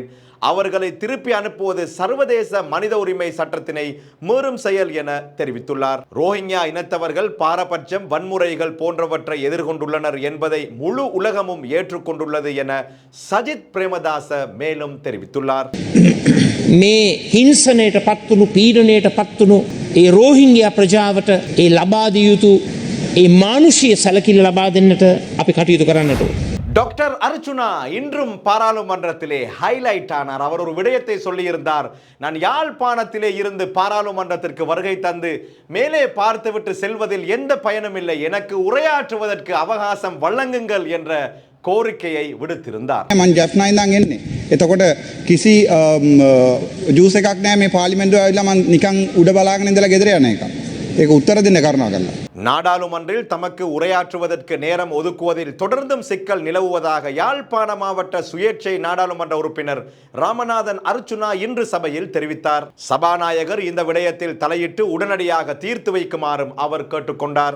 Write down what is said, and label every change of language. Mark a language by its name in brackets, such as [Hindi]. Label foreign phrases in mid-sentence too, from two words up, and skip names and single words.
[Tamil] அவர்களை திருப்பி அனுப்புவது சர்வதேச மனித உரிமை சட்டத்தினை மீறும் செயல் என தெரிவித்துள்ளார். ரோஹிங்கியா இனத்தவர்கள் பாரபட்சம், வன்முறைகள் போன்றவற்றை எதிர்கொண்டுள்ளனர் என்பதை முழு உலகமும் ஏற்றுக்கொண்டுள்ளது என சஜித் பிரேமதாச மேலும் தெரிவித்துள்ளார். [Sinhala] මේ හිංසනයට පත්වුණු පීඩනයට පත්වුණු ඒ රෝහිංගයා ප්‍රජාවට ඒ ලබා දිය යුතු ඒ මානුෂීය සැලකිලි ලබා දෙන්නට අපි කටයුතු කරන්නට ඕන. [Tamil] டாக்டர் அர்ச்சுனா இன்றும் பாராளுமன்றத்திலே ஹைலைட் ஆனார். அவர் ஒரு விடயத்தை சொல்லியிருந்தார். நான் யாழ்ப்பாணத்திலே இருந்து பாராளுமன்றத்திற்கு வருகை தந்து மேலே பார்த்துவிட்டு செல்வதில் எந்த பயனும் இல்லை, எனக்கு உரையாற்றுவதற்கு அவகாசம் வழங்குங்கள் என்ற கோரிக்கையை விடுத்திருந்தார். [Sinhala] මං ජැෆ්නා ඉඳන් එන්නේ. එතකොට කිසි ජූස් එකක් නැහැ මේ පාර්ලිමේන්තුවේ ආවිලා මං නිකන් උඩ බලාගෙන ඉඳලා ගෙදර යන එක. ඒක උත්තර දෙන්න කරුණා කරලා. [Tamil] நாடாளுமன்றில் தமக்கு உரையாற்றுவதற்கு நேரம் ஒதுக்குவதில் தொடர்ந்தும் சிக்கல் நிலவுவதாக யாழ்ப்பாண மாவட்ட சுயேட்சை நாடாளுமன்ற உறுப்பினர் ராமநாதன் அர்ச்சுனா இன்று சபையில் தெரிவித்தார். சபாநாயகர் இந்த விடயத்தில் தலையிட்டு உடனடியாக தீர்த்து வைக்குமாறும் அவர் கேட்டுக்கொண்டார்.